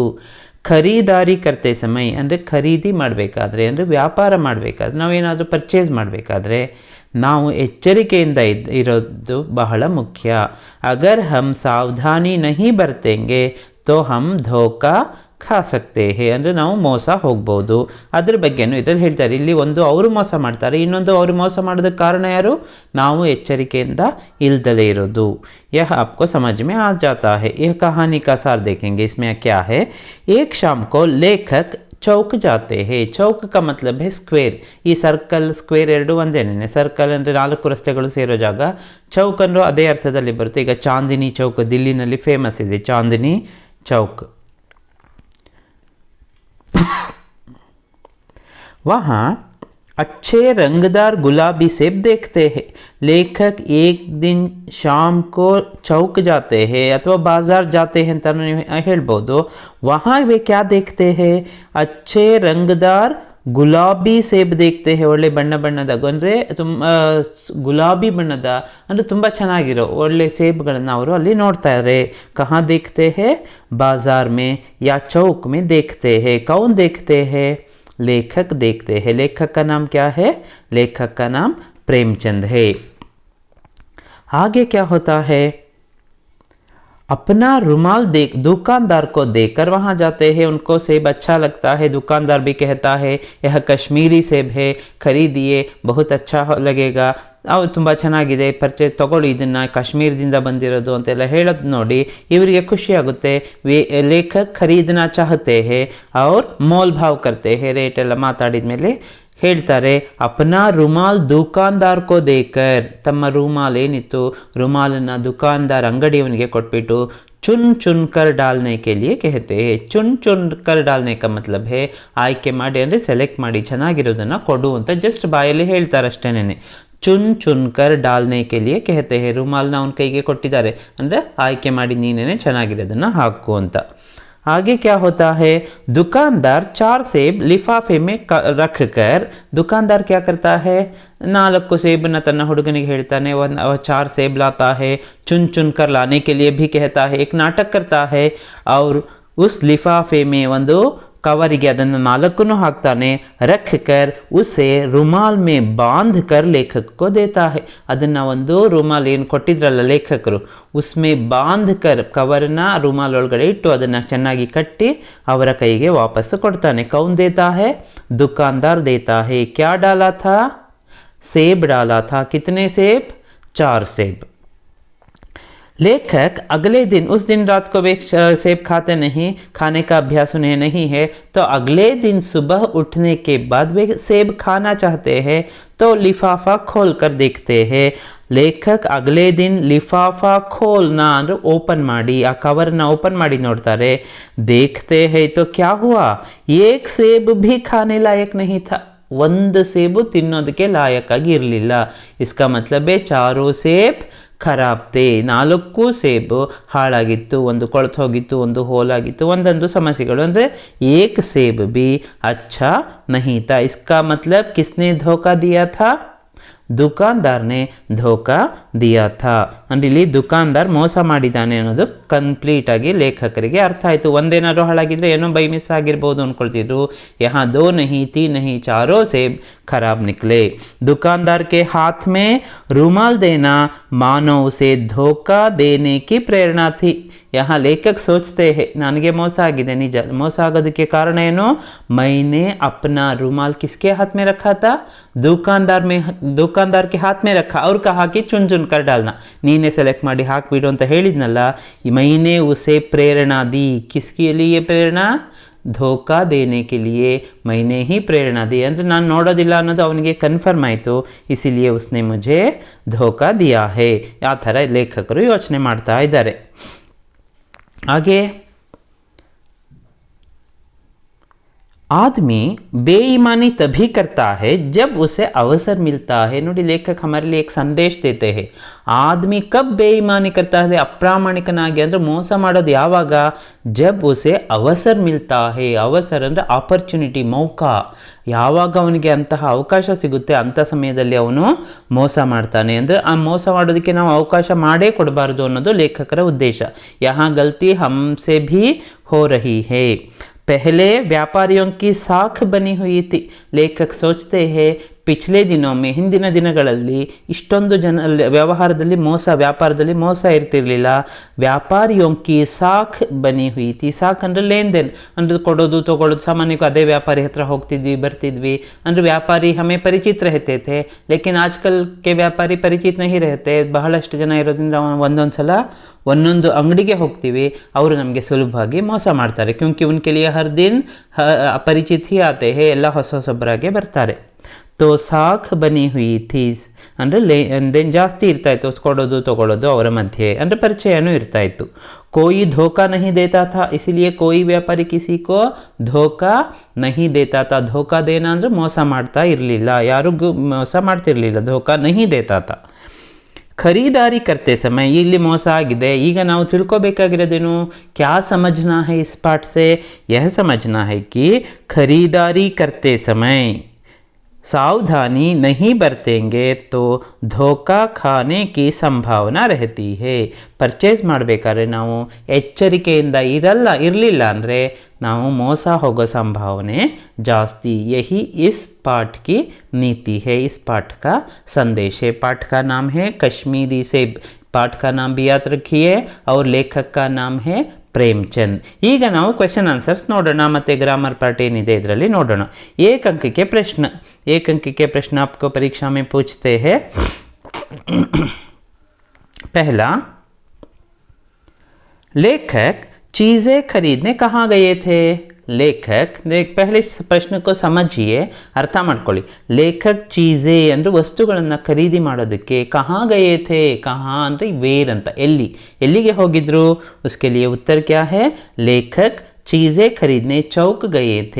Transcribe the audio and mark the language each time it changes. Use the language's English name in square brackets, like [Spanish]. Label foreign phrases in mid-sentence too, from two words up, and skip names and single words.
[Hindi] खरीदारी करते समय [Kannada] ಅಂದರೆ ಖರೀದಿ ಮಾಡಬೇಕಾದ್ರೆ, ಅಂದರೆ ವ್ಯಾಪಾರ ಮಾಡಬೇಕಾದ್ರೆ, ನಾವೇನಾದರೂ ಪರ್ಚೇಸ್ ಮಾಡಬೇಕಾದ್ರೆ ನಾವು ಎಚ್ಚರಿಕೆಯಿಂದ ಇರೋದು ಬಹಳ ಮುಖ್ಯ. [Hindi] अगर हम सावधानी नहीं बरतेंगे तो हम धोखा खा सकते हैं, [Kannada] ಅಂದರೆ ನಾವು ಮೋಸ ಹೋಗ್ಬೋದು. ಅದ್ರ ಬಗ್ಗೆನೂ ಇದರಲ್ಲಿ ಹೇಳ್ತಾರೆ. ಇಲ್ಲಿ ಒಂದು ಅವರು ಮೋಸ ಮಾಡ್ತಾರೆ, ಇನ್ನೊಂದು ಅವರು ಮೋಸ ಮಾಡೋದಕ್ಕೆ ಕಾರಣ ಯಾರು? ನಾವು ಎಚ್ಚರಿಕೆಯಿಂದ ಇಲ್ದಲೇ ಇರೋದು. [Hindi] यह आपको समझ में आ जाता है. यह कहानी का सार देखेंगे. इसमें क्या है? एक शाम को लेखक चौक जाते हैं. चौक का मतलब है [Kannada] ಸ್ಕ್ವೇರ್. ಈ [English] circle square [Kannada] ಎರಡು ಒಂದೇನೆ. ಸರ್ಕಲ್ ಅಂದರೆ 4 ರಸ್ತೆಗಳು ಸೇರೋ ಜಾಗ. ಚೌಕ್ ಅನ್ನೋ ಅದೇ ಅರ್ಥದಲ್ಲಿ ಬರುತ್ತೆ. ಈಗ ಚಾಂದಿನಿ ಚೌಕ್ ದಿಲ್ಲಿನಲ್ಲಿ ಫೇಮಸ್ ಇದೆ, ಚಾಂದಿನಿ ಚೌಕ್. [Hindi] वहाँ अच्छे रंगदार गुलाबी सेब देखते हैं. लेखक एक दिन शाम को चौक जाते हैं अथवा बाजार जाते हैं [Kannada] ಅಂತ ಹೇಳ್ಬೋದು. [Hindi] वहाँ वे क्या देखते हैं? अच्छे रंगदार गुलाबी सेब देखते हैं. [Kannada] ಒಳ್ಳೆ ಬಣ್ಣದ, ಅಂದರೆ ತುಂಬ ಗುಲಾಬಿ ಬಣ್ಣದ, ಅಂದರೆ ತುಂಬ ಚೆನ್ನಾಗಿರೋ ಒಳ್ಳೆ ಸೇಬ್ಗಳನ್ನು ಅವರು ಅಲ್ಲಿ ನೋಡ್ತಾ ಇದ್ದಾರೆ. [Hindi] ಕहाँ देखते हैं? बाजार में या चौक में देखते हैं. कौन देखते हैं? लेखक देखते हैं. लेखक का नाम क्या है? लेखक का नाम प्रेमचंद है. आगे क्या होता है? अपना रुमाल दुकानदार को देकर वहाँ जाते हैं. उनको सेब अच्छा लगता है. दुकानदार भी कहता है यह कश्मीरी सेब है, खरीदिए, बहुत अच्छा लगेगा. [Kannada] ಅವು ತುಂಬ ಚೆನ್ನಾಗಿದೆ, ಪರ್ಚೇಸ್ ತೊಗೊಳ್ಳಿ, ಇದನ್ನು ಕಾಶ್ಮೀರದಿಂದ ಬಂದಿರೋದು ಅಂತೆಲ್ಲ ಹೇಳೋದು ನೋಡಿ ಇವರಿಗೆ ಖುಷಿಯಾಗುತ್ತೆ. [Hindi] लेखक खरीदना चाहते हैं और मोल भाव करते हैं. [Kannada] ರೇಟ್ ಎಲ್ಲ ಮಾತಾಡಿದ ಮೇಲೆ ಹೇಳ್ತಾರೆ, [Hindi] अपना रुमाल दुकानदार को देकर. [Kannada] ತಮ್ಮ ರುಮಾಲ್ ಏನಿತ್ತು, ರುಮಾಲನ್ನು ದುಕಾನ್ದಾರ್ ಅಂಗಡಿಯವನಿಗೆ ಕೊಟ್ಬಿಟ್ಟು [Hindi] चुन चुन कर डालने के लिए कहते हैं. चुन चुन कर डालने का मतलब है [Kannada] ಆಯ್ಕೆ ಮಾಡಿ, ಅಂದರೆ ಸೆಲೆಕ್ಟ್ ಮಾಡಿ ಚೆನ್ನಾಗಿರೋದನ್ನು ಕೊಡು ಅಂತ ಜಸ್ಟ್ ಬಾಯಲ್ಲಿ ಹೇಳ್ತಾರೆ ಅಷ್ಟೇನೆ. [Hindi] चुन चुन कर डालने के लिए कहते हैं. [Kannada] ರುಮಾಲ್ನ ಅವನ ಕೈಗೆ ಕೊಟ್ಟಿದ್ದಾರೆ, ಅಂದರೆ ಆಯ್ಕೆ ಮಾಡಿ ನೀನೇನೆ ಚೆನ್ನಾಗಿರೋದನ್ನು ಹಾಕು ಅಂತ. [Hindi] आगे क्या होता है? दुकानदार 4 सेब लिफाफे में रख कर. दुकानदार क्या करता है? 4 सेबನ [Kannada] ತನ್ನ ಹುಡುಗನಿಗೆ ಹೇಳ್ತಾನೆ. [Hindi] 4 सेब लाता है. चुन चुन कर लाने के लिए भी कहता है. एक नाटक करता है और उस लिफाफे में [Kannada] ಒಂದು ಕವರಿಗೆ ಅದನ್ನು 4 ಹಾಕ್ತಾನೆ. [Hindi] रख कर उसे रुमाल में बांध कर लेखक को देता है. [Kannada] ಅದನ್ನು ಒಂದು ರುಮಾಲ್ ಏನು ಕೊಟ್ಟಿದ್ರಲ್ಲ ಲೇಖಕರು, [Hindi] उसमें बांध कर, [Kannada] ಕವರ್ನ ರುಮಾಲ್ ಒಳಗಡೆ ಇಟ್ಟು ಅದನ್ನು ಚೆನ್ನಾಗಿ ಕಟ್ಟಿ ಅವರ ಕೈಗೆ ವಾಪಸ್ಸು ಕೊಡ್ತಾನೆ. [Hindi] कौन देता है? दुकानदार देता है. क्या डाला था? सेब डाला था. कितने सेब? 4 ಸೇಬ್. लेखक अगले दिन, उस दिन रात को वे सेब खाते नहीं, खाने का अभ्यास उन्हें नहीं है, तो अगले दिन सुबह उठने के बाद वे सेब खाना चाहते हैं तो लिफाफा खोल कर देखते हैं। लेखक अगले दिन लिफाफा खोलना [Kannada] ಅಂದ್ರೆ ಓಪನ್ ಮಾಡಿ ಆ ಕವರ್ನ ಓಪನ್ ಮಾಡಿ ನೋಡ್ತಾರೆ. [Hindi] देखते हैं तो क्या हुआ, एक सेब भी खाने लायक नहीं था, [Kannada] ಒಂದು ಸೇಬು ತಿನ್ನೋದಕ್ಕೆ ಲಾಯಕ್ಕಾಗಿ ಇರಲಿಲ್ಲ. [Hindi] इसका मतलब है चारों सेब खराब थे, [Kannada] 4 ಸೇಬು ಹಾಳಾಗಿತ್ತು, ಒಂದು ಕೊಳ್ತು ಹೋಗಿತ್ತು, ಒಂದು ಹೋಲಾಗಿತ್ತು, ಒಂದೊಂದು ಸಮಸ್ಯೆಗಳು. [Hindi] ಅಂದರೆ एक सेब भी अच्छा नहीं था. इसका मतलब किसने धोखा दिया था, दुकानदार ने धोखा दिया था. [Kannada] ಅಂದರೆ ಇಲ್ಲಿ ದುಕಾನ್ದಾರ್ ಮೋಸ ಮಾಡಿದ್ದಾನೆ ಅನ್ನೋದು ಕಂಪ್ಲೀಟ್ ಆಗಿ ಲೇಖಕರಿಗೆ ಅರ್ಥ ಆಯಿತು. ಒಂದೇನಾದ್ರು ಹಾಳಾಗಿದ್ರೆ ಏನೋ [English] by miss [Kannada] ಆಗಿರ್ಬೋದು ಅಂದ್ಕೊಳ್ತಿದ್ರು. [Hindi] यहाँ दो नहीं तीन नहीं चारों सेब खराब निकले. दुकानदार के हाथ में रूमाल देना मानो उसे धोखा देने की प्रेरणा थी. यहाँ लेखक सोचते हैं [Kannada] ನನಗೆ ಮೋಸ ಆಗಿದೆ, ನಿಜ. ಮೋಸ ಆಗೋದಕ್ಕೆ ಕಾರಣ ಏನು, [Hindi] मैंने अपना रुमाल किसके हाथ में रखा था, दुकानदार के हाथ में रखा और कहा कि चुन चुन कर डालना. [Kannada] ನೀನೇ ಸೆಲೆಕ್ಟ್ ಮಾಡಿ ಹಾಕ್ಬಿಡು ಅಂತ ಹೇಳಿದ್ನಲ್ಲ. [Hindi] मैंने उसे प्रेरणा दी, किसके लिए प्रेरणा, धोखा देने के लिए मैंने ही प्रेरणा दी. [Kannada] ಅಂದರೆ ನಾನು ನೋಡೋದಿಲ್ಲ ಅನ್ನೋದು ಅವನಿಗೆ ಕನ್ಫರ್ಮ್ ಆಯಿತು, [Hindi] इसीलिए उसने मुझे धोखा दिया है. [Kannada] ಆ ಥರ ಲೇಖಕರು ಯೋಚನೆ ಮಾಡ್ತಾ ಇದ್ದಾರೆ. [Hindi] आगे आदमी बेईमानी तभी करता है जब उसे अवसर मिलता है. ನೋಡಿ ಲೇಖक हमारे लिए एक संदेश देते हैं. आदमी कब बेईमानी करता है, [Kannada] ಅಪ್ರಾಮಾಣಿಕನಾಗಿ ಅಂದರೆ ಮೋಸ ಮಾಡೋದು ಯಾವಾಗ, [Hindi] जब उसे अवसर मिलता है. [Kannada] ಅವಸರ್ ಅಂದರೆ ಆಪರ್ಚುನಿಟಿ, ಮೌಕಾ. ಯಾವಾಗ ಅವನಿಗೆ ಅಂತಹ ಅವಕಾಶ ಸಿಗುತ್ತೆ ಅಂಥ ಸಮಯದಲ್ಲಿ ಅವನು ಮೋಸ ಮಾಡ್ತಾನೆ. ಅಂದರೆ ಆ ಮೋಸ ಮಾಡೋದಕ್ಕೆ ನಾವು ಅವಕಾಶ ಮಾಡೇ ಕೊಡಬಾರ್ದು ಅನ್ನೋದು ಲೇಖಕರ ಉದ್ದೇಶ. [Hindi] यहाँ गलती हमसे भी हो रही है. पहले व्यापारियों की साख बनी हुई थी. लेखक सोचते हैं पिछले दिनों में, [Kannada] ಹಿಂದಿನ ದಿನಗಳಲ್ಲಿ ಇಷ್ಟೊಂದು ವ್ಯವಹಾರದಲ್ಲಿ ಮೋಸ, ವ್ಯಾಪಾರದಲ್ಲಿ ಮೋಸ ಇರ್ತಿರ್ಲಿಲ್ಲ. [Hindi] व्यापारियों की साख बनी हुई थी. [Kannada] ಸಾಖ್ ಅಂದರೆ [Hindi] लेन देन, [Kannada] ಅಂದರೆ ಕೊಡೋದು ತೊಗೊಳೋದು. ಸಾಮಾನ್ಯವಾಗಿ ಅದೇ ವ್ಯಾಪಾರಿ ಹತ್ರ ಹೋಗ್ತಿದ್ವಿ ಬರ್ತಿದ್ವಿ. [Hindi] ಅಂದರೆ व्यापारी हमें परिचित रहते थे, लेकिन आजकल के व्यापारी परिचित नहीं रहते. [Kannada] ಬಹಳಷ್ಟು ಜನ ಇರೋದ್ರಿಂದ ಒಂದೊಂದು ಸಲ ಒಂದೊಂದು ಅಂಗಡಿಗೆ ಹೋಗ್ತೀವಿ, ಅವರು ನಮಗೆ ಸುಲಭವಾಗಿ ಮೋಸ ಮಾಡ್ತಾರೆ. [Hindi] क्योंकि उनके लिए हर दिन परिचित ही आते हैं, [Kannada] ಎಲ್ಲ ಹೊಸ ಹೊಸಬರಾಗೆ ಬರ್ತಾರೆ. [Hindi] तो साख बनी हुई थी [Kannada] ಅಂದರೆ ಲೇನ್ ಜಾಸ್ತಿ ಇರ್ತಾ ಇತ್ತು, ಕೊಡೋದು ತೊಗೊಳೋದು ಅವರ ಮಧ್ಯೆ, ಅಂದರೆ ಪರಿಚಯನೂ ಇರ್ತಾ ಇತ್ತು. [Hindi] कोई धोखा नहीं देता था, इसीलिए कोई व्यापारी किसी को धोखा नहीं देता था. धोखा देना [Kannada] ಅಂದರೆ ಮೋಸ ಮಾಡ್ತಾ ಇರಲಿಲ್ಲ, ಯಾರಿಗೂ ಮೋಸ ಮಾಡ್ತಿರ್ಲಿಲ್ಲ, [Hindi] धोखा नहीं देता था. खरीदारी करते समय, [Kannada] ಇಲ್ಲಿ ಮೋಸ ಆಗಿದೆ. ಈಗ ನಾವು ತಿಳ್ಕೊಬೇಕಾಗಿರೋದೇನು, [Hindi] क्या समझना है इस पाठ से, यह समझना है कि खरीदारी करते समय सावधानी नहीं बरतेंगे तो धोखा खाने की संभावना रहती है. [Kannada] ಪರ್ಚೇಸ್ ಮಾಡಬೇಕಾದ್ರೆ ನಾವು ಎಚ್ಚರಿಕೆಯಿಂದ ಇರಲಿಲ್ಲ ಅಂದರೆ ನಾವು ಮೋಸ ಹೋಗೋ ಸಂಭಾವನೆ ಜಾಸ್ತಿ. [Hindi] ಯಹಿ इस पाठ की नीति है, इस पाठ का संदेश है. पाठ का नाम है कश्मीरी सेब. पाठ का नाम भी याद रखिए और लेखक का नाम है ಪ್ರೇಮ್ಚಂದ್. [Kannada] ಈಗ ನಾವು [English] question answers [Kannada] ನೋಡೋಣ ಮತ್ತು [English] grammar part [Kannada] ಏನಿದೆ ಇದರಲ್ಲಿ ನೋಡೋಣ. [Hindi] एक अंक के प्रश्न आपको परीक्षा में पूछते हैं. पहला, लेखक चीज़ें खरीदने कहाँ गए थे. लेखक, पहले प्रश्न को समझिए, [Kannada] ಅರ್ಥ ಮಾಡ್ಕೊಳ್ಳಿ. [Hindi] लेखक चीज़ें [Kannada] ಅಂದರೆ ವಸ್ತುಗಳನ್ನು ಖರೀದಿ ಮಾಡೋದಕ್ಕೆ [Hindi] कहाँ गए थे, कहाँ [Kannada] ಅಂದರೆ ವೇರ್ ಅಂತ, ಎಲ್ಲಿಗೆ ಹೋಗಿದ್ರು. [Hindi] उसके लिए उत्तर क्या है, लेखक चीज़ें खरीदने चौक गए थे.